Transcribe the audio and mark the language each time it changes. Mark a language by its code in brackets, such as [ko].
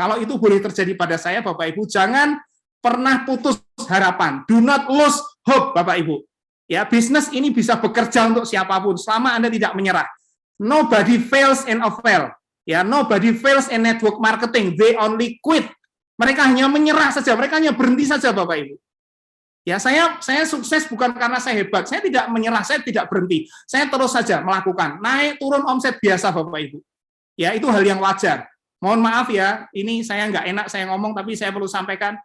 [id] Kalau itu boleh terjadi pada saya, Bapak Ibu, jangan pernah putus harapan. [en] Do not lose hope, [id] Bapak Ibu. Ya, bisnis ini bisa bekerja untuk siapapun selama Anda tidak menyerah. [en] Nobody fails in a fail. Ya, nobody fails in network marketing. They only quit. [id] Mereka hanya menyerah saja, mereka hanya berhenti saja, Bapak Ibu. Ya, saya sukses bukan karena saya hebat. Saya tidak menyerah, saya tidak berhenti. Saya terus saja melakukan. Naik turun omset biasa, Bapak Ibu. Ya, itu hal yang wajar. Mohon maaf ya, ini saya nggak enak saya ngomong, tapi saya perlu sampaikan.